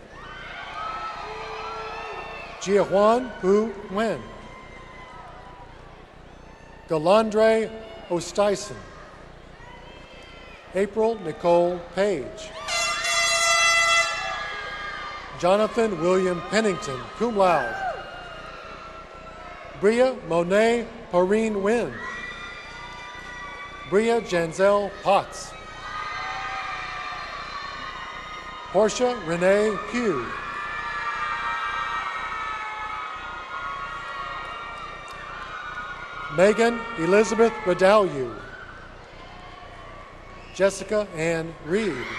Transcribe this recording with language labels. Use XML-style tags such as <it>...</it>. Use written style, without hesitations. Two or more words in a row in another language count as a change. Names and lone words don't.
<en>Jiahuan Hu Nguyen. Galandre Ostyson. April Nicole Page. Jonathan William Pennington,</en> <la>cum laude.</la> <en>Bria Monet Porine Wynn. Bria Janzel Potts. Portia Renee Pugh. Megan Elizabeth Radalju. Jessica Ann Reed.</en>